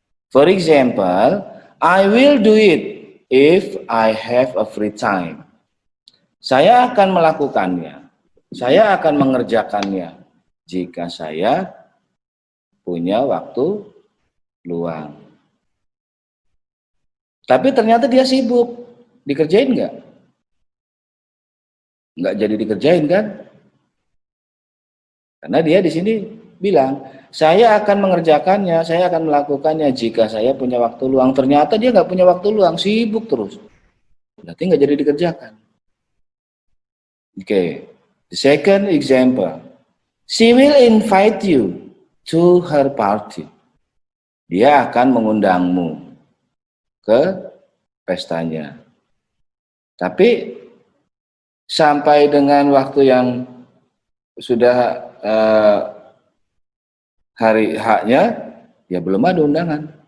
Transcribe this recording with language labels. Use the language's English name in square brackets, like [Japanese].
[English] For example, I will do it if I have a free time. [Indonesian] Saya akan melakukannya. Saya akan mengerjakannya jika saya punya waktu luang. Tapi ternyata dia sibuk. Dikerjain nggak? Nggak jadi dikerjain kan? Karena dia di sini bilang, saya akan mengerjakannya, saya akan melakukannya jika saya punya waktu luang. Ternyata dia nggak punya waktu luang, sibuk terus. Berarti nggak jadi dikerjakan. [English] Oke, the second example. She will invite you to her party. [Indonesian] Dia akan mengundangmu ke pestanya. Tapi sampai dengan waktu yang sudah hari haknya, ya belum ada undangan.